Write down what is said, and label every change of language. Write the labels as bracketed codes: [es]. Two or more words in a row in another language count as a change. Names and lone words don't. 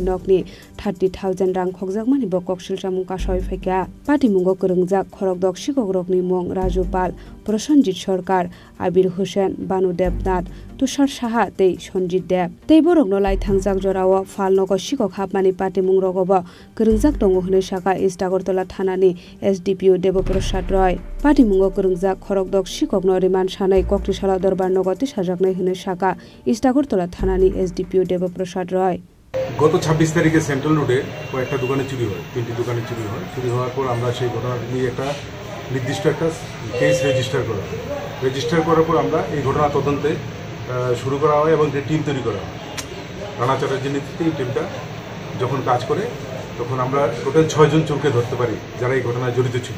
[trp] नकनि 30000 रां खगजाकमानि बककसिलसा मुंका सय फैका पाटिमुंगो करंजाक खरगदक शिकग्रकनि मुं राजू पाल प्रसन्नजित सरकार आबिर हुसैन बानु देबनाथ तुषार साहा तै सन्जित देब तै बरकनो लाइथांजाक जराव फालनगो शिको खाबमानि पाटिमुं रगबो करंजाक दङ हनै साका इस्ट আগরতলা थानानि एसडीपीओ देबप्रसाद रय पाटिमुंगो करंजाक खरगदक शिकगनो रिमान्ड सानै कक्टिसाला दरबार नगति साजाकनाय हनै साका इस्ट আগরতলা थानानि एसडीपीओ देबप्रसाद रय [bn] গত 26 তারিখে সেন্ট্রাল রোডে কয়েকটা দোকানে চুরি হয়, 3টি দোকানে চুরি হয়। চুরি হওয়ার পর আমরা সেই ঘটনাটি নিয়ে একটা নির্দিষ্ট একটা কেস রেজিস্টার করার পর আমরা এই ঘটনা তদন্তে শুরু করা হয় এবং একটা টিম তৈরি করা হয়। রানা চ্যাটার্জির নেতৃত্বে এই টিমটা যখন কাজ করে তখন আমরা টোটাল 6 জন চোরকে ধরতে পারি যারা এই ঘটনায় জড়িত ছিল।